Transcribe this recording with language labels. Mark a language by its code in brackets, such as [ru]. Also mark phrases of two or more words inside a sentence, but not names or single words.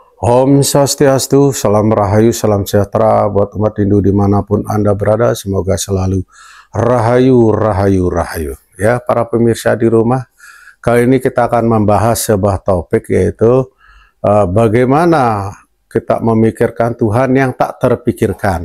[id] Om Swastiastu, salam rahayu, salam sejahtera buat umat Hindu dimanapun Anda berada. Semoga selalu rahayu, rahayu, rahayu. Ya, para pemirsa di rumah, kali ini kita akan membahas sebuah topik, yaitu bagaimana kita memikirkan Tuhan yang tak terpikirkan.